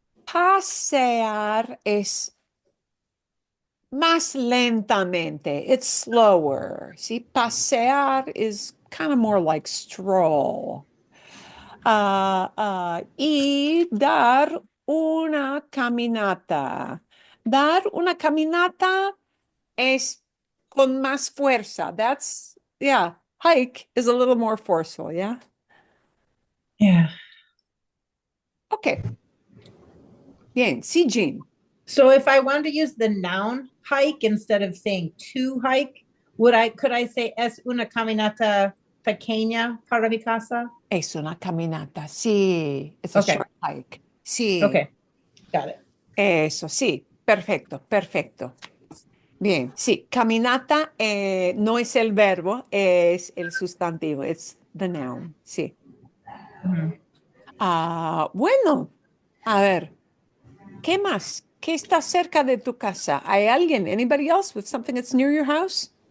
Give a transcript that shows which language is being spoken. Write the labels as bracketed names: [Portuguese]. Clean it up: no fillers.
[Spanish] pasear es más lentamente. [English] It's slower. See, pasear is kind of more like stroll. [Spanish] Y dar una caminata. Dar una caminata es con más fuerza. [English] Yeah, hike is a little more forceful, yeah? Yeah. [Spanish] Okay. Bien, sí, Jean. [English] So if I wanted to use the noun hike instead of saying to hike, could I say [Spanish] es una caminata pequeña para mi casa? Es una caminata, sí. [English] It's a Okay. short hike. Sí, Okay. Got it. [Spanish] eso, sí. Perfecto. Bien, sí. Caminata no es el verbo, es el sustantivo. [English] It's the noun, sí. Mhm. [Spanish] Bueno, a ver, ¿qué más? ¿Qué está cerca de tu casa? ¿Hay alguien? [English] Anybody else with something that's near your house?